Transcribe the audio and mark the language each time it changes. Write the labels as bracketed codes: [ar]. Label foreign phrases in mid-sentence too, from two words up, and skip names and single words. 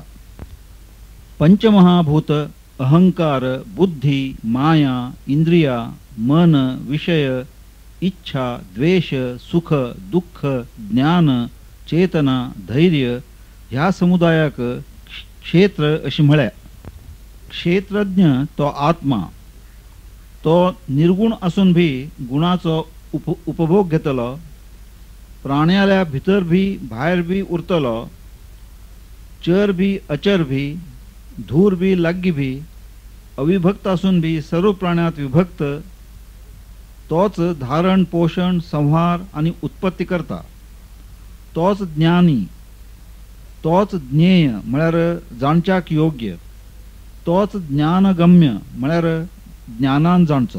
[kok] पंचमहाभूत अहंकार, बुद्धी, माया, इंद्रिया, मन, विषय, इच्छा, द्वेष, सुख, दुःख, ज्ञान, चेतना, धैर्य ह्या समुदायाक क्षेत्र अशी म्हळ्या. क्षेत्रज्ञ तो आत्मा. तो निर्गुण असून भी गुणाचो उपभोग घेतलो. प्राण्याल्या भितर भी भायर भी उरतलो. चर भी अचर भी, धूर भी लाग्गी भी, अविभक्त असून भी सर्व प्राण्यात विभक्त. तोच धारण, पोषण, संहार आणि उत्पत्ती करता. तोच ज्ञानी. तोच ज्ञेय म्हळ्यार जाणच्याक योग्य. तोच ज्ञानगम्य म्हळ्यार ज्ञानान जाणचो.